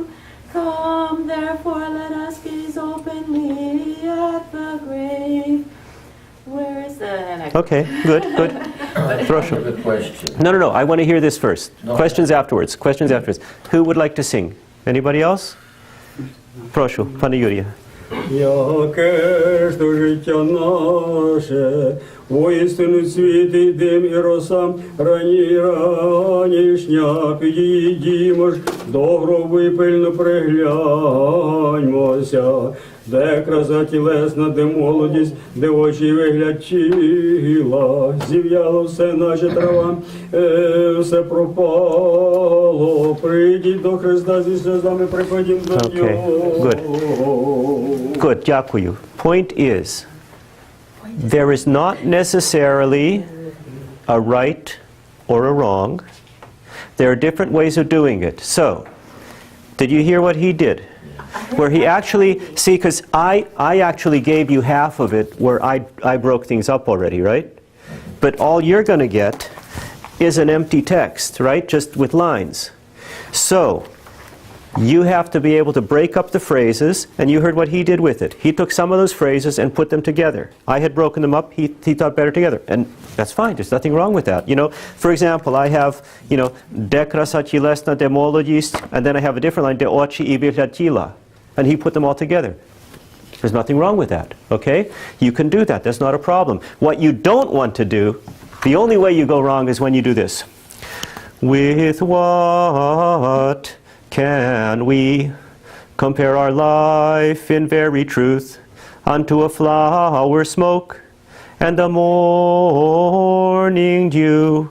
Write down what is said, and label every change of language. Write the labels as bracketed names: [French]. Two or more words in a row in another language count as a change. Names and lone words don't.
[English] Come therefore, let us gaze openly at the grave. Where is the... Okay, good. I have a question. No, I want to hear this first. No. Questions afterwards. Who would like to sing? Anybody else? [Ukrainian] Прошу, пане Юрія. Яке ж то життя наше, воістину світить дим і роса, ранішня, підійдімо ж до гробу і пильно пригляньмося, де краса тілесна, де молодість, де очі вигляд тіла, зів'яло все наше трава, все пропало, прийдіть до Христа зі сльозами, приходім до Нього. [English] Good, дякую. Point is, there is not necessarily a right or a wrong. There are different ways of doing it. So, did you hear what he did? Where he actually, see, because I actually gave you half of it where I broke things up already, right? But all you're going to get is an empty text, right? Just with lines. So, you have to be able to break up the phrases, and you heard what he did with it. He took some of those phrases and put them together. I had broken them up, he thought better together. And that's fine, there's nothing wrong with that. For example, I have, [Ukrainian] де краса тілесна, de молодість, [English] and then I have a different line, [Ukrainian] de очі і вигляд тіла. [English] And he put them all together. There's nothing wrong with that, okay? You can do that, that's not a problem. What you don't want to do, the only way you go wrong is when you do this. With what can we compare our life in very truth unto a flower smoke and the morning dew?